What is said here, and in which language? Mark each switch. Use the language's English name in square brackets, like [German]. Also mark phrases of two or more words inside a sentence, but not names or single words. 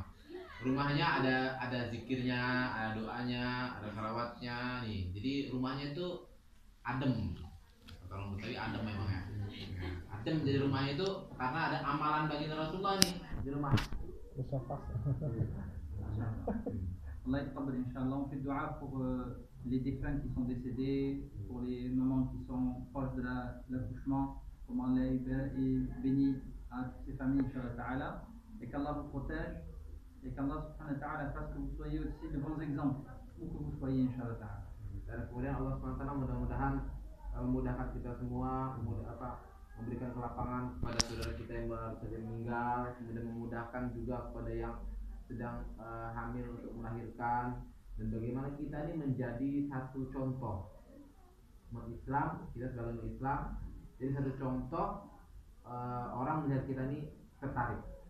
[Indonesian] Rumahnya ada zikirnya, ada doanya, ada salawatnya nih. Jadi rumahnya itu adem. Kalau Betawi adem memang ya. Adem jadi rumahnya itu karena ada amalan bagi Rasulullah nih di rumah. [Arabic] الله يتقبل إن شاء الله. [French] On fait dua pour les défunts qui sont décédés, pour les mamans qui sont proches de l'accouchement. Comment Allah est béni à toutes ces familles [Arabic] إن شاء الله تعالى, [French] et qu'Allah vous protège. Et qu'Allah [Arabic] سبحانه وتعالى [French] fasse que vous soyez aussi de bons exemples, où que vous soyez [Arabic] إن شاء الله تعالى. [Indonesian] Dan kemudian Allah [Arabic] سبحانه وتعالى [Indonesian] mudah-mudahan memudahkan kita semua, memberikan kelapangan kepada saudara kita yang baru saja meninggal, kemudian memudahkan juga kepada yang sedang hamil untuk melahirkan, dan bagaimana kita ini menjadi satu contoh umat Islam, kita sebagai umat Islam, jadi satu contoh orang melihat kita ini tertarik.